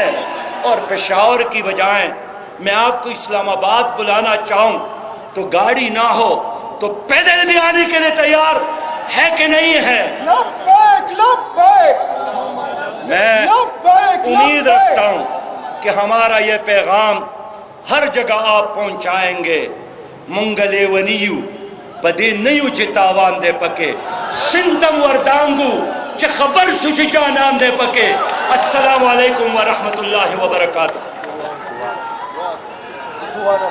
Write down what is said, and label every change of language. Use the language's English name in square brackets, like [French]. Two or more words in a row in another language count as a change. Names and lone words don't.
[Urdu] اور پشاور کی بجائے میں آپ کو اسلام آباد بلانا چاہوں تو گاڑی نہ ہو تو پیدل بھی آنے کے لیے تیار ہے کہ نہیں ہے؟ [Arabic] لبیک لبیک [Urdu] میں امید رکھتا ہوں کہ ہمارا یہ پیغام ہر جگہ آپ پہنچائیں گے۔ [Pashto] منگلے ونیو پدے نیو چی تاوان دے پکے، سندم وردانگو چی خبر سو چی جانان دے پکے۔ [Arabic] السلام علیکم ورحمت اللہ وبرکاتہ۔